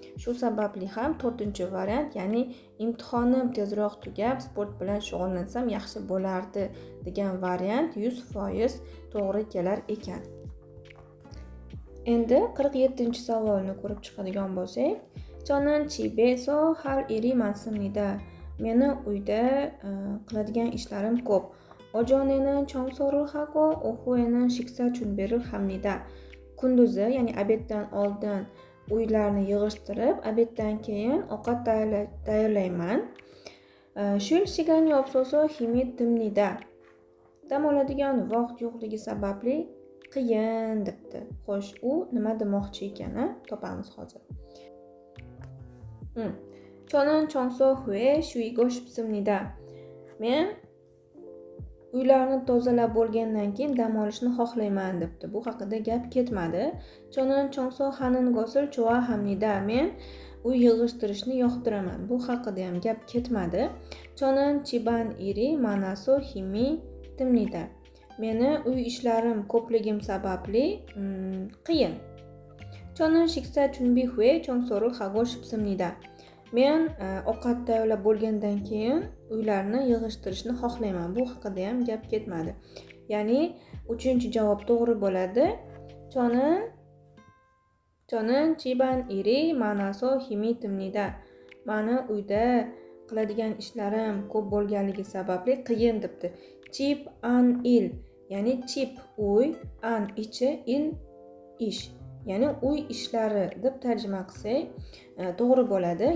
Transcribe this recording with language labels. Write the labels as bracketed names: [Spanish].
[Uzbek] Shu sababli ham 4-variant, ya'ni imtihonim tezroq tugab sport bilan shug'ullansam yaxshi bo'lardi degan variant 100% to'g'ri kelar ekan. Endi 47-savolni ko'rib chiqadigan bo'lsak, [Korean] 저는 집에서 할 일이 많습니다. [Uzbek] Meni uyda qiladigan ishlarim ko'p. [Korean] 오전에는 청소를 하고 오후에는 식사 준비를 합니다. [Uzbek] kunduzi, ya'ni obeddan oldin uylarni yig'ishtirib, obeddan keyin ovqat tayyorlayman. [Korean] 쉴 시간이 없어서 힘이 듭니다. [Uzbek] dam oladigan vaqt yo'qligi sababli qiyin debdi. Xo'sh, u nima demoqchi ekani topamiz hozir. [Korean] 저는 청소 후에 쉬고 싶습니다. [Uzbek] Men uylarni tozalab bo'lgandan keyin dam olishni xohlayman debdi. Bu haqida gap ketmadi. [Korean] 저는 청소하는 것을 좋아합니다. [Uzbek] Men uy yig'ishtirishni yoqtiraman. Bu haqida ham gap ketmadi. [Korean] 저는 집안일이 많아서 힘이 듭니다. [Uzbek] Meni uy ishlarim ko'pligim sababli qiyin. [Korean] 저는 식사 준비 후에 청소를 하고 싶습니다. [Uzbek] Men ovqat tayyorlab bo'lgandan keyin uylarni yig'ishtirishni xohlayman. Bu haqida ham gap ketmadi. Ya'ni 3-javob to'g'ri bo'ladi. [Korean] 저는 집안일이 많아서 힘이 듭니다. [Uzbek] Mani uyda qiladigan ishlarim ko'p bo'lganligi sababli qiyin debdi. 집안일, ya'ni chip uy, an ichi, il ish. Ya'ni uy ishlari deb tarjima qilsak to'g'ri bo'ladi.